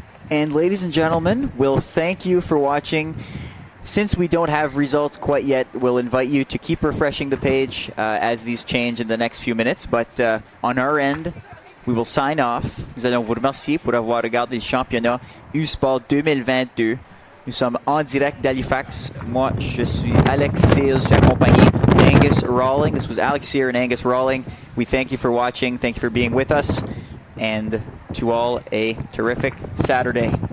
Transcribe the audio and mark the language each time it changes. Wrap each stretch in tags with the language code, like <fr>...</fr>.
<en>And ladies and gentlemen, we'll thank you for watching. Since we don't have results quite yet, we'll invite you to keep refreshing the page as these change in the next few minutes. But on our end, we will sign off.</en> <fr>Nous allons vous remercier pour avoir regardé le championnat U-Sport 2022. Nous sommes en direct d'Halifax. Moi, je suis Alex Sears. Je suis accompagné d'Angus Rawling.</fr> <en>This was Alex Sear and Angus Rawling. We thank you for watching. Thank you for being with us. And to all, a terrific Saturday.</en>